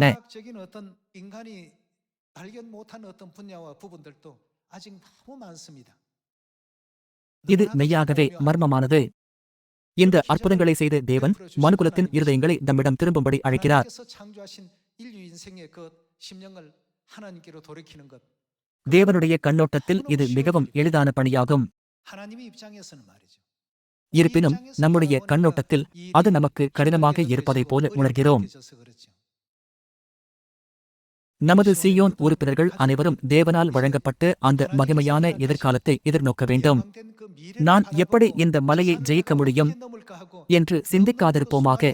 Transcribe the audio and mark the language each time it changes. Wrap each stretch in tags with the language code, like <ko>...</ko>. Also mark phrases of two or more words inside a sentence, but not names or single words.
<ko>과학적인 어떤 인간이 발견 못한 어떤 분야와 부분들도 아직 너무 많습니다.</ko> <ta>இது மெய்யாகவே மர்மமானது. இந்த அற்புதங்களை செய்த தேவன் மனுகுலத்தின் இருதயங்களை தம்மிடம் திரும்பும்படி அழைக்கிறார்.</ta> <ko>하나님께서 창조하신 인류 인생의 그 심령을 하나님께로 돌이키는 것.</ko> <ta>தேவனுடைய கண்ணோட்டத்தில் இது மிகவும் எளிதான பணியாகும்.</ta> <ko>하나님의 입장에서는 말이죠.</ko> <ta>இருப்பினும் நம்முடைய கண்ணோட்டத்தில் அது நமக்கு கடினமாக இருப்பதைப் போல உணர்கிறோம். நமது சீயோன் உறுப்பினர்கள் அனைவரும் தேவனால் வழங்கப்பட்ட அந்த மகிமையான எதிர்காலத்தை எதிர்நோக்க வேண்டும். நான் எப்படி இந்த மலையை ஜெயிக்க முடியும் என்று சிந்திக்காதிருப்போமாக.</ta>